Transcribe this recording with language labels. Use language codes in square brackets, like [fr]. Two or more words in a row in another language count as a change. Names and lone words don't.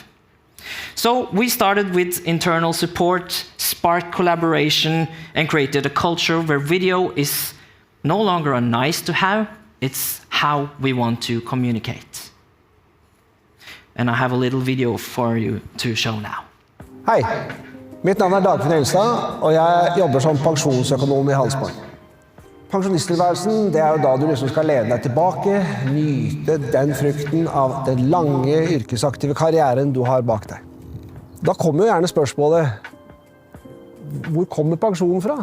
[en] So we started with internal support, sparked collaboration, and created a culture where video is no longer a nice to have, it's how we want to communicate. And I have a little video for you to show now. [no] Hei, mitt navn Dagfinn Elstad, og jeg jobber som pensjonsøkonom i Handelsbanken. Pensjonisttilværelsen, det jo da du liksom skal lene deg tilbake, nyte den frukten av den lange yrkesaktive karrieren du har bak deg. Da kommer jo gjerne spørsmålet, hvor kommer pensjonen fra?